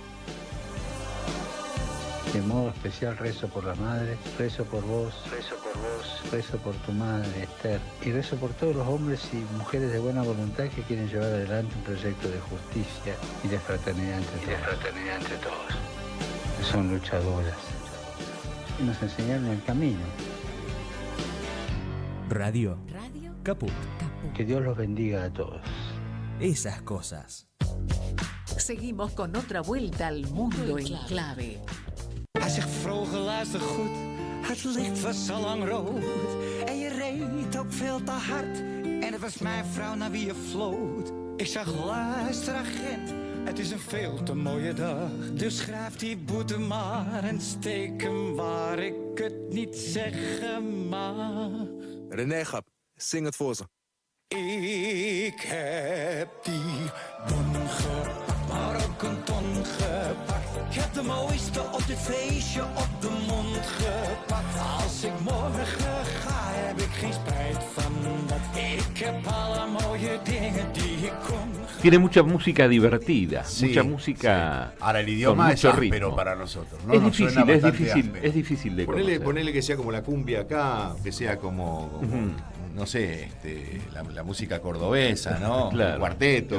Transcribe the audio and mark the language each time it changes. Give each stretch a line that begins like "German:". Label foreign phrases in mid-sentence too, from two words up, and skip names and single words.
Spanish: De modo especial rezo por las madres, rezo por vos, rezo por tu madre, Esther, y rezo por todos los hombres y mujeres de buena voluntad que quieren llevar adelante un proyecto de justicia y de fraternidad entre todos. Son luchadoras y nos enseñaron el camino. Radio Caput. Que Dios los bendiga a todos. Esas cosas. Seguimos con otra vuelta al mundo en clave.
Dutch: Hij zegt, vroeger luister goed, het licht was al lang rood. En je reed ook veel te hard. En het was mijn vrouw naar wie je floot. Ik zag, luister agent, het is een veel te mooie dag. Dus schrijf die boete maar en steek hem waar ik het niet zeggen mag. René Gap, zing het voor ze. Ik heb die bon gepakt, maar ook een ton gepakt. Ik heb de mooiste op dit feestje op de mond gepakt. Als ik morgen ga, heb ik geen spijt van dat. Ik heb alle mooie dingen die ik kon.
Spanish: Tiene mucha música divertida, Sí, mucha música. sí. Ahora el idioma es áspero ritmo. para nosotros, ¿no? Es Nos difícil, suena es bastante difícil, áspero. es difícil de conocer. Ponele que sea como la cumbia acá, que sea como no sé, la música cordobesa, ¿no? Claro, el cuarteto.